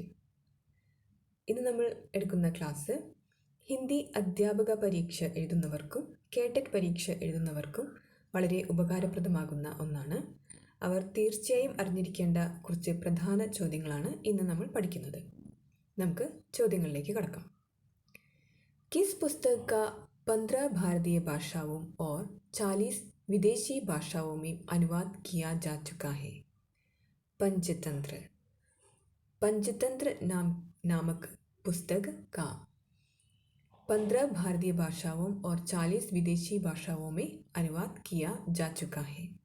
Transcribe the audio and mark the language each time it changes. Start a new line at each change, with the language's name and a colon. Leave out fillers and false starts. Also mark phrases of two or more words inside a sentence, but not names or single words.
Malayalam: ഇന്ന് നമ്മൾ എടുക്കുന്ന ക്ലാസ് ഹിന്ദി അധ്യാപക പരീക്ഷ എഴുതുന്നവർക്കും കേട്ടറ്റ് പരീക്ഷ എഴുതുന്നവർക്കും വളരെ ഉപകാരപ്രദമാകുന്ന ഒന്നാണ്. അവർ തീർച്ചയായും അറിഞ്ഞിരിക്കേണ്ട കുറച്ച് പ്രധാന ചോദ്യങ്ങളാണ് ഇന്ന് നമ്മൾ പഠിക്കുന്നത്. നമുക്ക് ചോദ്യങ്ങളിലേക്ക് കടക്കാം.
Hindi: किस पुस्तक का 15 भारतीय भाषाओं और 40 विदेशी भाषाओं में अनुवाद किया जा चुका है? पंचतंत्र. पंचतंत्र नामक पुस्तक का 15 भारतीय भाषाओं और 40 विदेशी भाषाओं में अनुवाद किया जा चुका है.